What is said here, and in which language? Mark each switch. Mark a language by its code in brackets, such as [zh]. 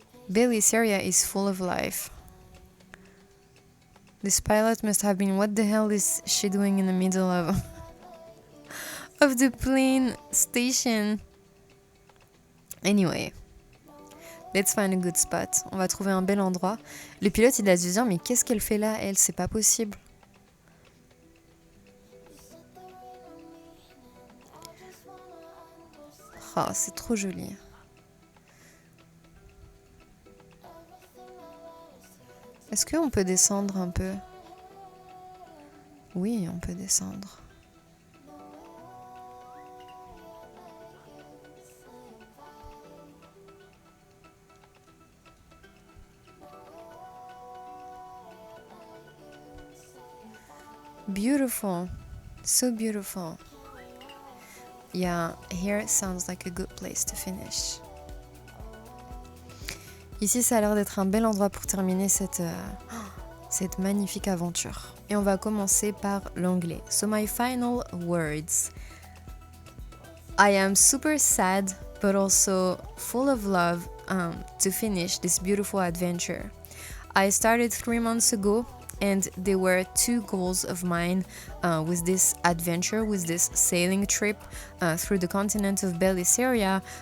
[en] Bellisseria is full of life. This pilot must have been, what the hell is she doing in the middle of the plane station? Anyway, Let's find a good spot. [fr] On va trouver un bel endroit. Le pilote, il a dû dire, mais qu'est-ce qu'elle fait là, elle? C'est pas possible. Oh, c'est trop joli. Est-ce qu'on peut descendre un peu? Oui, on peut descendre. [en] Beautiful. So beautiful. Yeah, here sounds like a good place to finish. [fr] Ici, ça a l'air d'être un bel endroit pour terminer cette magnifique aventure. Et on va commencer par l'anglais. [en] So my final words. I am super sad, but also full of love to finish this beautiful adventure. I started 3 months ago, and there were 2 goals of mine with this adventure, with this sailing trip through the continent of Bellisseria.